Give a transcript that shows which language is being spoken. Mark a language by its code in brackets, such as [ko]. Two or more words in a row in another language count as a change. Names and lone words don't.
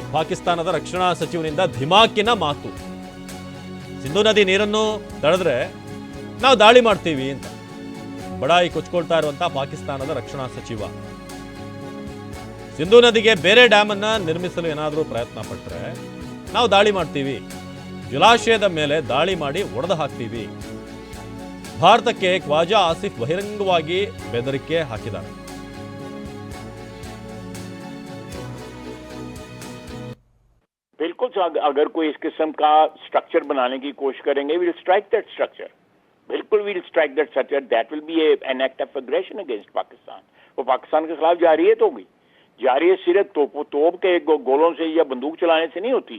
[kn] ಪಾಕಿಸ್ತಾನದ ರಕ್ಷಣಾ ಸಚಿವನಿಂದ ಧಿಮಾಕಿನ ಮಾತು. ಸಿಂಧು ನದಿ ನೀರನ್ನು ತಡೆದ್ರೆ ನಾವು ದಾಳಿ ಮಾಡ್ತೀವಿ ಅಂತ ಬಡಾಯಿ ಕೊಚ್ಕೊಳ್ತಾ ಇರುವಂಥ ಪಾಕಿಸ್ತಾನದ ರಕ್ಷಣಾ ಸಚಿವ. ಸಿಂಧು ನದಿಗೆ ಬೇರೆ ಡ್ಯಾಮ್ ಅನ್ನ ನಿರ್ಮಿಸಲು ಏನಾದರೂ ಪ್ರಯತ್ನ ಪಟ್ಟರೆ ನಾವು ದಾಳಿ ಮಾಡ್ತೀವಿ, ಜಲಾಶಯದ ಮೇಲೆ ದಾಳಿ ಮಾಡಿ ಒಡೆದು ಹಾಕ್ತೀವಿ. ಭಾರತಕ್ಕೆ ಖ್ವಾಜಾ ಆಸಿಫ್ ಬಹಿರಂಗವಾಗಿ ಬೆದರಿಕೆ ಹಾಕಿದ್ದಾರೆ. [hi] बिल्कुल, अगर कोई इस किस्म का स्ट्रक्चर बनाने की कोशिश करेंगे, [en] we will strike that structure. बिल्कुल we will strike that structure. That will be an act of aggression against Pakistan. [hi] वो पाकिस्तान के खिलाफ जारियत होगी. जारियत सिर्फ तोप के गोलों से या बंदूक चलाने से नहीं होती.